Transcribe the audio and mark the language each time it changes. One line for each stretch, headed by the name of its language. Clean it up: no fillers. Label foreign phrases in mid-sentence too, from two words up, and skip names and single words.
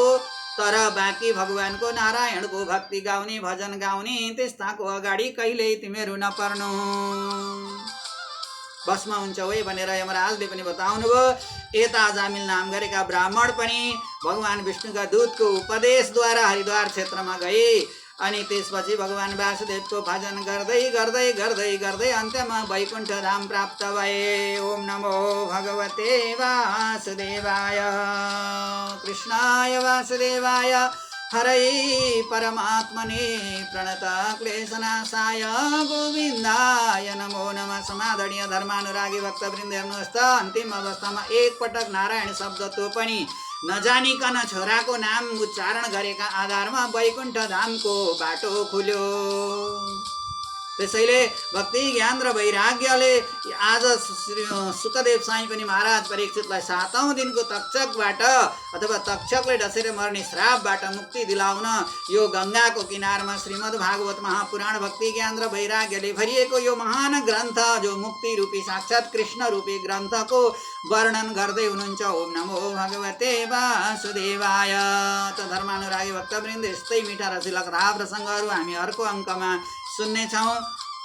Nepali: तर बाँकी भगवानको नारायणको भक्ति गाउने, भजन गाउने त्यस्ताको अगाडि कहिल्यै तिमीहरू नपर्नु, भस्म हुन्छ है भनेर यमराजले पनि बताउनु भयो। यता जामिल नाम गरेका ब्राह्मण पनि भगवान विष्णुका दूतको उपदेशद्वारा हरिद्वार क्षेत्रमा गए अनि त्यसपछि भगवान वासुदेवको भजन गर्दै गर्दै गर्दै गर्दै अन्त्यमा वैकुण्ठ धाम प्राप्त भए।
Sanskrit: ओम नमो भगवते वासुदेवाय। कृष्णाय वासुदेवाय हरै परमात्मने प्रणतक्लेशनाशाय गोविन्दाय नमो नमः।
Nepali: समादरणीय धर्मानुरागी भक्तवृन्द, हेर्नुहोस् त, अन्तिम अवस्थामा एकपटक नारायण शब्द तो पनि नजानिकन छोराको नाम उच्चारण गरेका आधारमा वैकुण्ठ धामको बाटो खुल्यो। त्यसैले भक्ति ज्ञान र वैराग्यले आज सुखदेव साई पनि महाराज परीक्षितलाई 7औं दिनको तक्षकबाट अथवा तक्षकले डसेर मर्ने श्रापबाट मुक्ति दिलाउन यो गंगाको किनारमा श्रीमद् भागवत महापुराण भक्ति ज्ञान र वैराग्यले भरिएको यो महान ग्रन्थ, जो मुक्ति रूपी साक्षात कृष्ण रूपी ग्रन्थको वर्णन गर्दै हुनुहुन्छ।
Sanskrit: ओम नमो भगवते वासुदेवाय।
Nepali: त धर्मानुरागी भक्तवृन्द, यस्तै मिठा रसिला कथा प्रसङ्गहरू हामी अर्को अङ्कमा सुन्नेछौँ।